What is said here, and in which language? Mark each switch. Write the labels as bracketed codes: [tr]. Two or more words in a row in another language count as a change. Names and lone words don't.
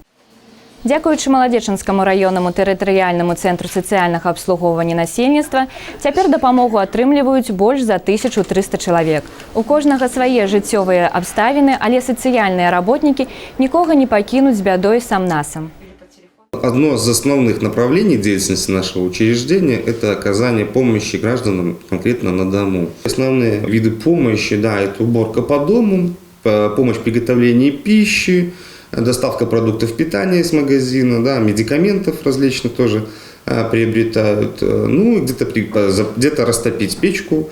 [be] Дзякуючы Маладзечанскаму раённаму тэрытарыяльнаму цэнтру сацыяльнага абслугоўвання насельніцтва, цяпер дапамогу атрымліваюць больш за 1300 чалавек. У кожнага свае жыццёвыя абставіны, але сацыяльныя работнікі нікога не пакінуць з бядой сам-насам. [ru] Одно из основных направлений деятельности нашего учреждения – это оказание помощи гражданам конкретно на дому. Основные виды помощи, это уборка по дому, помощь в приготовлении пищи, доставка продуктов питания из магазина, медикаментов различных тоже приобретают, где-то растопить печку.